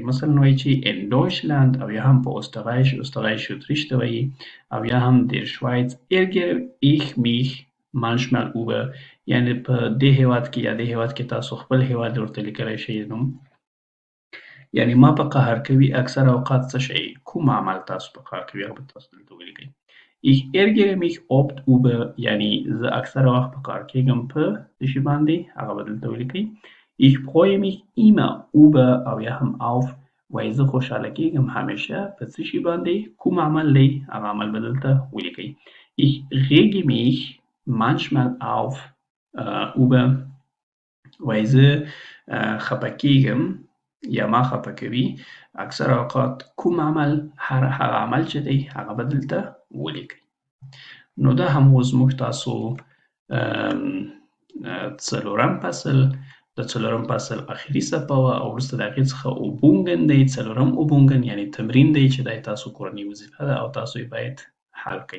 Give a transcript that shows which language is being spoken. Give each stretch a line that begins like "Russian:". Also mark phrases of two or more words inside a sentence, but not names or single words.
Pashto: مثلا وایي چې
German: in Deutschland
Pashto: او یا هم په Österreich Autriche ته وایي او یا هم
German: der Schweiz ärgere ich mich manchmal über
Pashto: یعنې په دې هېواد کې یا دې هېواد کې تاسو خپل هېواد ورته لیکلی شئ نوم یعنې ما په قهر کوي اکثره اوقات څه شی کوم عمل تاسو په قهر کوي هغه به تاسو دلته ولیکئ.
German: Ich ärgere mich oft über
Pashto: یعنې زه اکثره وخت په کار کېږم په څه شي باندې هغه به دلته ولیکئ.
German: Ich freue mich immer über
Pashto: او یا هم auf وایي زه خوشحاله کېږم همیشه په څه شي باندې کوم عمل دی هغه عمل به دلته ولیکئ.
German: Ich rege mich manchmal auf über
Pashto: وایي زه خفه کېږم یا ما خفه کوي اکثره اوقات کوم عمل هغه عمل چې دی هغه به دلته ولیکئ. نو دا هم اوس موږ تاسو څلورم فصل د څلورم فصل اخري صفحه وه او وروسته د هغې څخه اوبونګن دی څلورم اوبونګن یعنې تمرین دی چې دا تاسو کورنۍ وظیفه ده او تاسو یې باید حل کړئ.